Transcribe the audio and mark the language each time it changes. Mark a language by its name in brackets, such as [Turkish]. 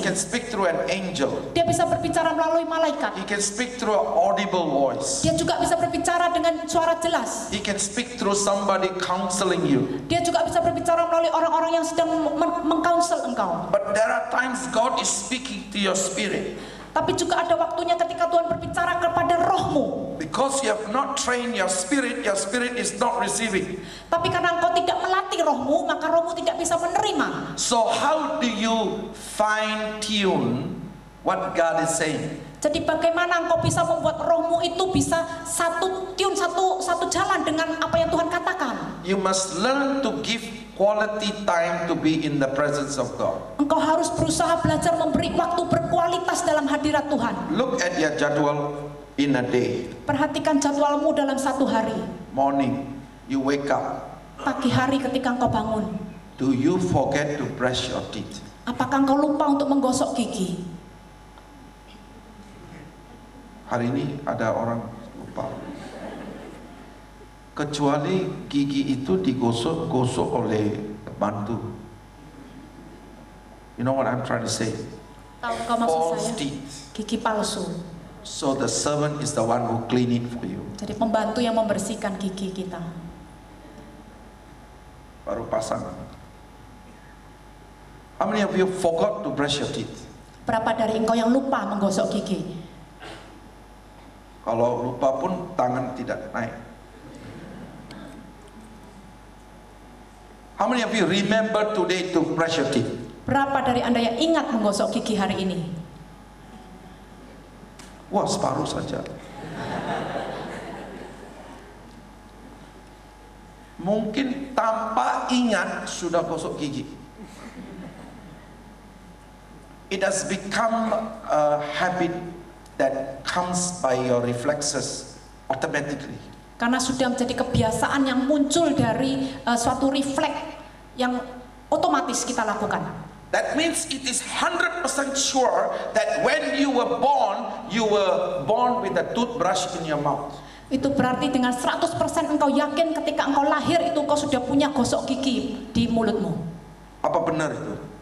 [English] can speak through an angel. [Indonesian] Dia bisa berbicara melalui malaikat. [English] He can speak through an audible voice. [Indonesian] Dia juga bisa berbicara dengan suara jelas. [English] He can speak through somebody counseling you. [Indonesian] Dia juga bisa berbicara melalui orang-orang yang sedang mengkaunsel engkau. [English] But there are times God is speaking to your spirit. [Indonesian] Tapi juga ada waktunya ketika Tuhan berbicara kepada rohmu. [English] Because you have not trained your spirit is not receiving. [Indonesian] Tapi karena engkau tidak melatih rohmu, maka rohmu tidak bisa menerima. [English] So how do you fine tune what God is saying? [Indonesian] Jadi bagaimana engkau bisa membuat rohmu itu bisa satu jalan dengan apa yang Tuhan katakan? [English] You must learn to give quality time to be in the presence of God. [Indonesian] Engkau harus berusaha belajar memberi waktu berkualitas dalam hadirat Tuhan. [English] Look at your jadwal in a day. [Indonesian] Perhatikan jadwalmu dalam satu hari. [English] Morning, you wake up. [Indonesian] Pagi hari ketika engkau bangun, [English] Do you forget to brush your teeth? [Indonesian] apakah engkau lupa untuk menggosok gigi? Hari ini ada orang lupa. Kecuali gigi itu digosok-gosok oleh bantu. [English] You know what I'm trying to say? [Indonesian] Tahu engkau maksud [English] False [Indonesian] saya? [English] teeth. [Indonesian] Gigi palsu. [English] So the servant is the one who clean it for you. [Indonesian] Jadi pembantu yang membersihkan gigi kita. Baru pasang. [English] How many of you forgot to brush your teeth? [Indonesian] Berapa dari engkau yang lupa menggosok gigi? Kalau lupa pun tangan tidak naik. [English] How many of you remember today to brush your teeth? [Indonesian] Berapa dari Anda yang ingat menggosok gigi hari ini? Wah, separuh saja. Mungkin tanpa ingat sudah gosok gigi. [English] It has become a habit that comes by your reflexes automatically. [Indonesian] Karena sudah menjadi kebiasaan yang muncul dari suatu refleks yang otomatis kita lakukan. [English] That means it is 100% sure that when you were born with a toothbrush in your mouth. [Indonesian] Itu berarti dengan 100% engkau yakin ketika engkau lahir itu engkau sudah punya gosok gigi di mulutmu. Apa benar itu?